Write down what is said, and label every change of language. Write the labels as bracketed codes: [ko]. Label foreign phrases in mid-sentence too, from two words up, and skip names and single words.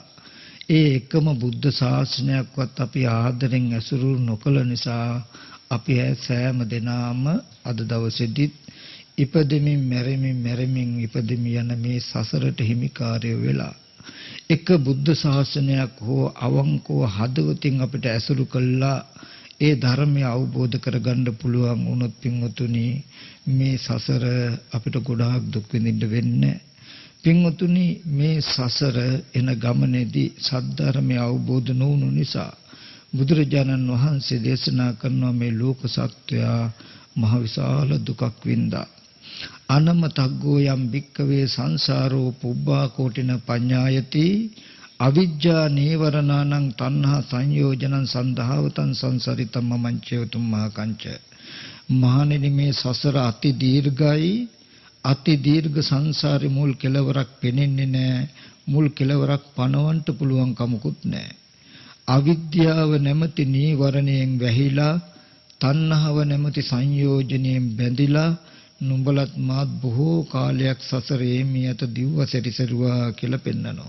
[si] ඒ එකම බුද්ධ ශාසනයක්වත් අපි ආදරෙන් ඇසුරු නොකළ නිසා අපි සෑම දිනම අද දවසේදීත් ඉපදෙමින් මැරෙමින් ඉපදෙමින් යන මේ සසරට හිමිකාරය වෙලා එක බුද්ධ ශාසනයක් හෝ අවංකව හදවතින් අපිට ඇසුරු කළා ඒ ධර්මය අවබෝධ කරගන්න පුළුවන් වුණොත් පින්වතුනි මේ සසර අපිට ගොඩාක් දුක් විඳින්න වෙන්නේ. පින්වතුනි මේ සසර එන ගමනේදී සද්ධර්මය අවබෝධ නොවුණු නිසා බුදුරජාණන් වහන්සේ දේශනා කරන මේ ලෝක සත්වයා මහ විශාල දුකක් වින්දා. [pi] අනමතග්ගෝ යම් භික්කවේ සංසාරෝ පුබ්බා කෝටින පඤ්ඤායති අවිජ්ජා නීවරණං තණ්හා සංයෝජනං සන්දහවතං සංසරිතම් මමංචයතුම් මහකංච. [si] මහණෙනි මේ සසර අති දීර්ඝයි. අති දීර්ඝ සංසාරේ මුල් කෙලවරක් පෙනෙන්නේ නැහැ. මුල් කෙලවරක් පණවන්න පුළුවන් කමකුත් නැහැ. අවිද්‍යාව නැමැති නීවරණයෙන් වැහිලා තණ්හාව නැමැති සංයෝජනයෙන් බැඳිලා නුඹලත් මාත් බොහෝ කාලයක් සසරේ මියත දිව්ව සැරිසරුවා කියලා පෙන්නනවා.